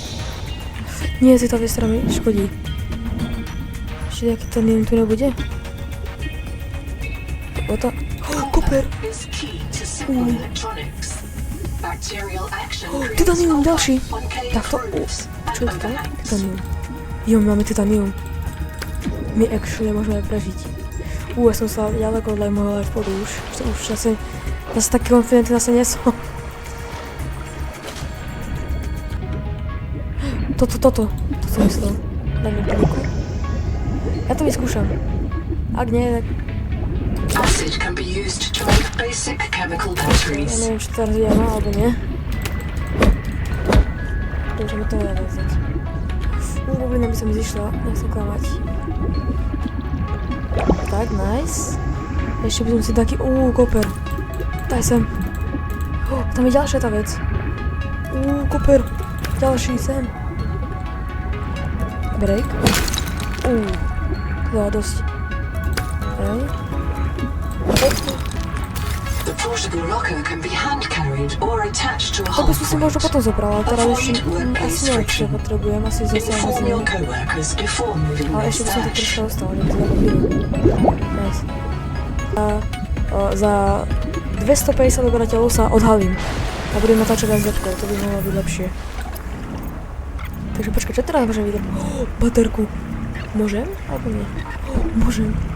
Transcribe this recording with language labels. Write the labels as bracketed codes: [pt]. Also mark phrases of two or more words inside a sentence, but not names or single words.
[sk] Nie, si to viestra mi škodí. Ešte nejaký titanium tu nebude? Toto. Koper! Titanium, ďalší! Takto, čo je to? Titanium. Jo, máme titanium. My actually môžeme prežiť. Ja som sa ďaleko od môjho life podu už. Už zase taký konfidentný zase nie som. Toto myslel. Daj mi paniku. Ja to vyskúšam. Ak nie, tak... [en] Acid can be used to make basic chemical batteries. [sk] Ja neviem, či to teraz vidím, alebo nie. Dobre, mi to nedá nazvať. Bublina by sa mi zišla, nechcem klamať. Tak, nice. Ešte by som si taký, koper. Daj sem. Tam je ďalšia tá vec. Koper. Ďalší, sem. Break. To dá dosť. Hej. [en] The portable locker can be hand-carried or attached to a [sk] To by som si [en] hold [sk] možno potom zobral, ale teraz [en] Avoid [sk] ešte [en] workplace [sk] asi neviem, čo [en] friction. [sk] potrebujem, asi zase [en] Inform your [sk] z [en] co-workers before moving [sk] ale [en] their [sk] ešte by som to [en] stash. [sk] troška ostalo, nech to zapapíru. Nice. Za 250 obyvateľov sa odhalím a budem natáčať aj zlepkou, to by mohlo byť lepšie. Takže počkaj, čo teraz môžem vidieť? Baterku. Môžem? Alebo nie? Môžem.